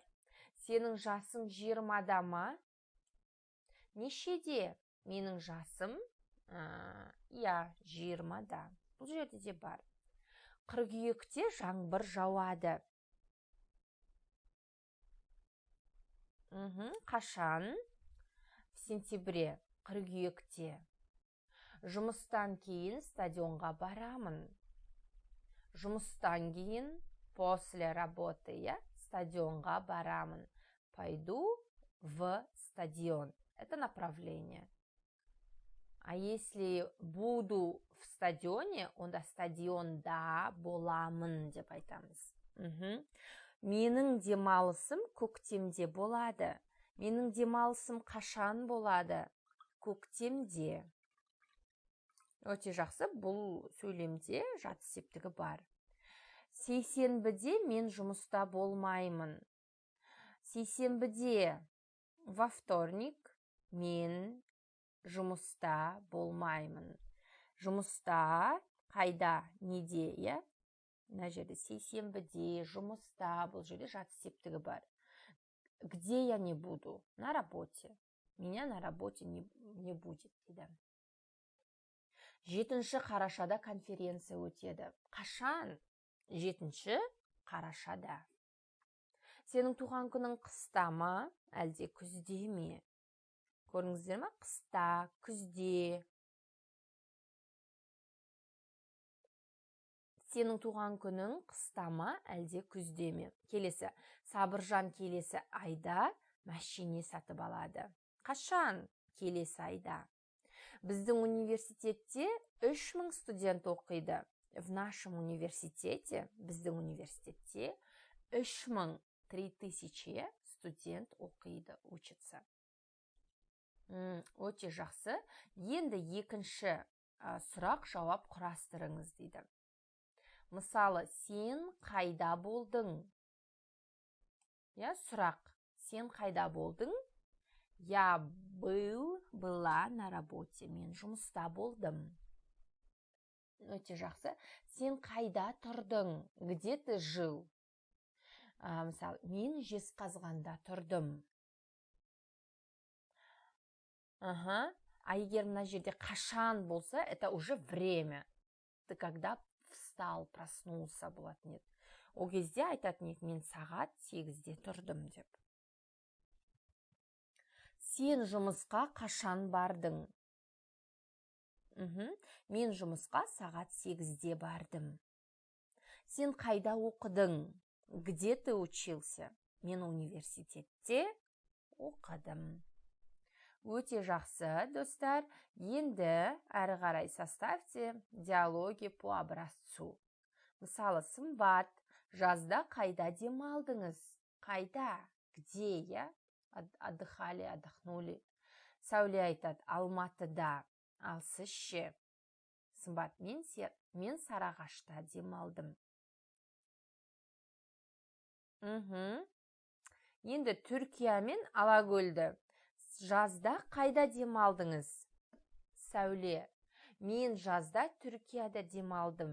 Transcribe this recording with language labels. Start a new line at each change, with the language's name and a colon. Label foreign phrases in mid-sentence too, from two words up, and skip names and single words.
Kazakh: Сенің жасың 20-да ма? Нешеде? Менің жасым 20-да. Бұл жерде де бар. Қыркүйекте жаңбыр жауады. Қашан?
Russian: В сентябре.
Kazakh: Қыркүйекте. Жұмыстан кейін стадионға барамын. Жұмыстан кейін
Russian: после работы, я,
Kazakh: стадионға барамын.
Russian: Пойду в стадион. Это направление. А если буду в стадионе,
Kazakh: онда стадионда боламын деп айтамыз. Менің демалысым көктемде болады. Менің демалысым қашан болады? Көктемде. Өте жақсы, бұл сөйлемде жатыс септігі бар. Сейсенбіде мен жұмыста болмаймын. Сейсенбіде,
Russian: во вторник,
Kazakh: мен жұмыста болмаймын. Жұмыста, қайда, неде, я? Мына жерде сейсенбіде, жұмыста, бұл жерде жатыс септігі бар.
Russian: Где я не буду? На работе. Меня на работе не будет,
Kazakh: дейді. 7 қарашада конференция өтеді. Қашан? 7 қарашада. Сенің туған күнің қыста ма, әлде күзде ме? Көріңіздер ме? Қыста, күзде. Сенің туған күнің қыста ма, әлде күзде ме? Келесі. Сабыржан келесі айда машине сатып алады. Қашан? Келесі айда. Біздің университетте 3000 студент оқиды.
Russian: В нашем университете,
Kazakh: біздің университетте 3000 студент оқиды, учится. Өте жақсы. Енді екінші сұрақ жауап құрастырыңыз дейді. Мысалы, сен қайда болдың? Я, сұрақ. Сен қайда болдың?
Russian: Я была на работе.
Kazakh: Мен жұмыста болдым. Өте жақсы. Сен қайда тұрдың?
Russian: Где ты жил?
Kazakh: Мысалы, мен Жезқазғанда тұрдым. А егер мына жерде қашан болса,
Russian: это уже время. Ты когда встал, проснулся
Kazakh: болатын еді. Ол кезде айтатын еді, мен сағат 8-де тұрдым деп. Сен жұмысқа қашан бардың? Мен жұмысқа сағат 8-де бардым. Сен қайда оқыдың?
Russian: Где ты учился?
Kazakh: Мен университетте оқыдым. Өте жақсы, достар. Енді әрі қарай
Russian: составьте диалоги по образцу.
Kazakh: Мысалы, Сымбат, жазда қайда демалдыңыз? Қайда?
Russian: Где, я? Отдыхали, отдохнули.
Kazakh: Сәуле айтады, Алматыда. Ал сіз ше? Сымбат, мен Сарыағашта демалдым. Енді Түркия мен Алакөлді. Жазда қайда демалдыңыз? Сәуле, мен жазда Түркияда демалдым.